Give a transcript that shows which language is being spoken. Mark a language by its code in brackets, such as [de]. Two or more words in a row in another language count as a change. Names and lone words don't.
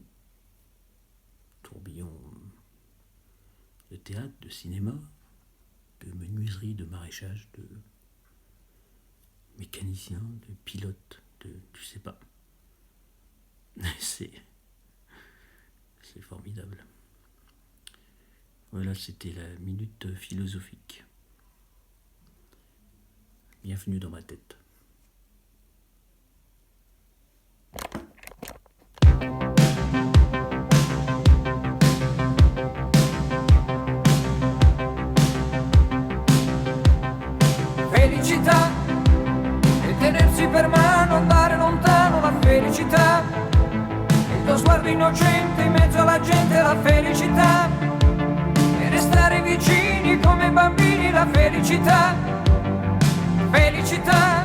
[fr] Tourbillon de théâtre, de cinéma, de menuiserie, de maraîchage, de mécanicien, de pilote, de... tu sais pas. C'est formidable. Voilà, c'était la minute philosophique. Bienvenue dans ma tête. [it] Felicità e tenersi per mano, andare lontano, la felicità, il tuo sguardo innocente in mezzo alla gente, la felicità, e restare vicini come bambini, la felicità, felicità.